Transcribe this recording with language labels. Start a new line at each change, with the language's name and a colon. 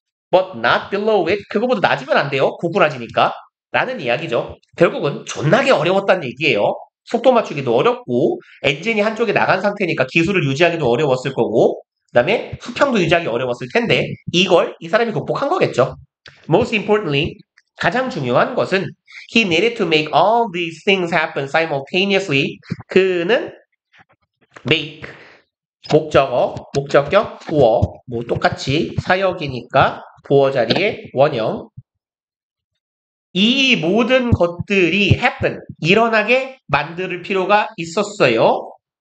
English: But not below it.
Korean: 그거보다 낮으면 안 돼요. 고꾸라지니까. 라는 이야기죠. 결국은 존나게 어려웠다는 얘기예요. 속도 맞추기도 어렵고 엔진이 한쪽에 나간 상태니까 기술을 유지하기도 어려웠을 거고 그 다음에 수평도 유지하기 어려웠을 텐데 이걸 이 사람이 극복한 거겠죠.
English: Most importantly,
Korean: 가장 중요한 것은
English: he needed to make all these things happen simultaneously.
Korean: 그는 make 목적격, 보어, 뭐 똑같이 사역이니까 보어 자리에 원형. 이 모든 것들이 happen, 일어나게 만들 필요가 있었어요.